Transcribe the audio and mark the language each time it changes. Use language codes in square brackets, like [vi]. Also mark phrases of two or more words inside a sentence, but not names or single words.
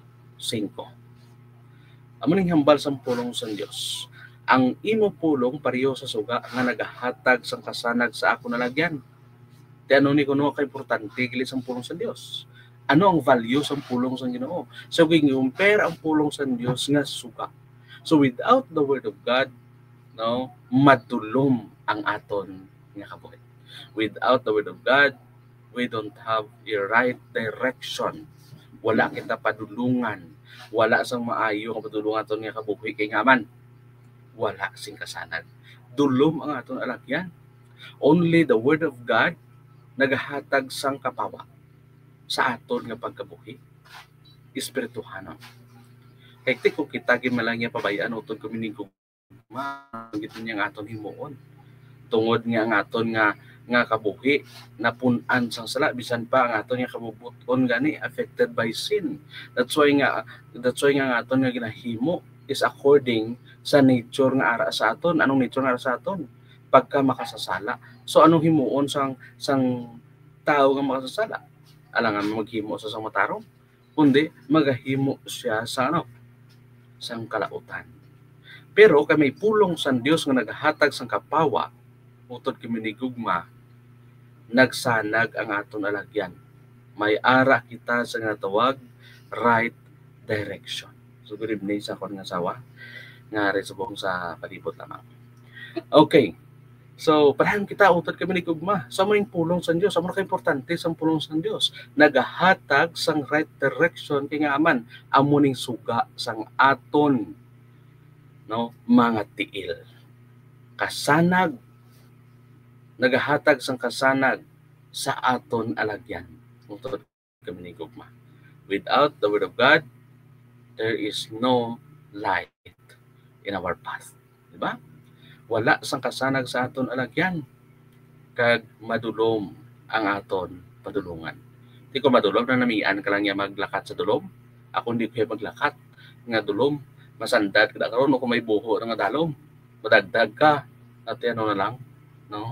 [hil] Amo ning hambal sa pulong sa Dios. Ang imo pulong pareho sa suga nga nagahatag sang kasanag sa ako nalagyan. Ti ano ni kuno ka importante gili sa pulong sa Dios? Ano ang value sa pulong sa Ginoo? So compare ang pulong sa Dios nga suga. [en] So without the Word of God, [hil] no, madulom ang aton nga kabuhi. [en] Without the Word of God, we don't have a right direction. [hil] Wala kita padulungan. Wala sang maayo ang padulungan aton nga kabuhi kay ngaman. Wala sing kasanag. Dulom ang aton alagyan. [en] Only the Word of God [hil] nagahatag sang kapawa sa aton nga pagkabuhi. Espirituhanon. Kaya kung kita gimalang nga pabayaan utod kuminigog gito niya aton himuon. Tungod nga ang aton nga kabuhi napunan sang sala bisan pa ang aton nga kabubuton gani [en] affected by sin. That's why [hil] nga ang aton nga ginahimo is according sa nature nga ara sa aton. Anong nature nga ara sa aton? Pagka makasasala. So anong himuon sang tao nga makasasala? Alangan maghimo sa sang matarong, kundi magahimo siya sa sang kalautan. Pero kay may pulong sa Dios nga nagahatag sang kapawa utod kiminigugma, nagsanag ang aton alagyan. May ara kita sa nga tawag [en] right direction. [hil] So [en] good evening [hil] sa akong nga asawa nga resubong sa palibot lamang. Okay. So, parahan kita utod kiminigugma. Sa may pulong sa Dios, sa mga importante sa pulong sa Dios, nagahatag sang [en] right direction [hil] kay nga aman amuning suga sang aton mga tiil. Kasanag, nagahatag sang kasanag sa aton alagyan. Utod kiminigugma. [en] Without the Word of God, there is no light in our path. [hil] Diba? Wala sang kasanag sa aton alagyan kag madulom ang aton padulungan. Di ko madulom na namian ka lang niya maglakat sa dulom. Ako hindi ko maglakat nga dulom. Masandad kada karon kung may buho nga dalom. Madagdag ka at ano na lang, no?